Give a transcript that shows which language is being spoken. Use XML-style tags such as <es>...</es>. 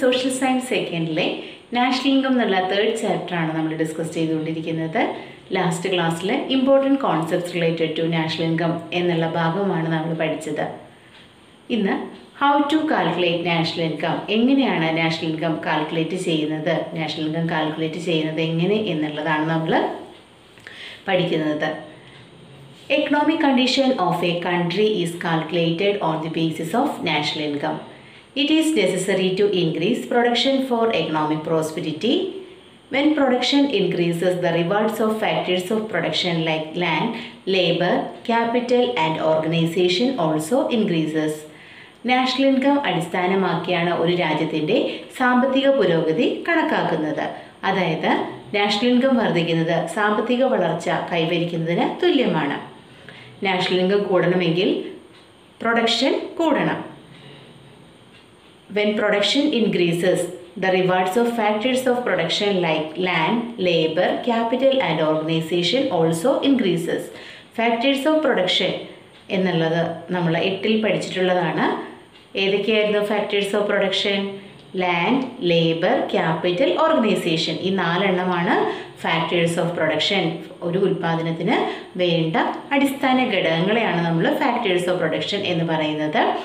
<ml>Social Science secondly, National Income എന്നുള്ള third chapter ആണ് നമ്മൾ ഡിസ്കസ് ചെയ്തുകൊണ്ടിരിക്കുന്നത്. ലാസ്റ്റ് ക്ലാസ്സിൽ</ml> <en>important concepts related to national income</en> <ml>എന്നുള്ള ഭാഗമാണ് നമ്മൾ പഠിച്ചത്. ഇന്ന്</ml> <en>how to calculate national income,</en> <ml>എങ്ങനെയാണ് നാഷണൽ ഇൻകം കാൽക്കുലേറ്റ് ചെയ്യുന്നത്, നാഷണൽ ഇൻകം കാൽക്കുലേറ്റ് ചെയ്യുന്നത് എങ്ങനെ എന്നുള്ളതാണ് നമ്മൾ പഠിക്കുന്നത്.</ml> <en>Economic condition of a country is calculated on the basis of national income. It is necessary to increase production for economic prosperity. When production increases, the rewards of factors of production like land, labor, capital and organization also increases.</en> <ml>National income അടിസ്ഥാനമാക്കിയാണ് ഒരു രാജ്യത്തിൻ്റെ സാമ്പത്തിക പുരോഗതി കണക്കാക്കുന്നത്. അതായത് national income വർദ്ധിക്കുന്നത് സാമ്പത്തിക വളർച്ച കൈവരിക്കുന്നതിന് തുല്യമാണ്. നാഷണൽ ഇൻകം കൂടണമെങ്കിൽ പ്രൊഡക്ഷൻ കൂടണം.</ml> <en>When production increases, the rewards of factors of production like land, labor, capital and organization also increases.</en> <ml>Factors of production എന്നുള്ളത് നമ്മൾ 8ൽ പഠിച്ചിട്ടുള്ളതാണ്. ഏതൊക്കെയായിരുന്നു factors of production? Land, labour, capital, organisation. ഈ 4 എണ്ണമാണ് ഫാക്ടേഴ്സ് ഓഫ് പ്രൊഡക്ഷൻ. ഒരു ഉൽപ്പാദനത്തിന് വേണ്ട അടിസ്ഥാന ഘടകങ്ങളെയാണ് നമ്മൾ factors of production എന്ന് പറയുന്നത്.</ml>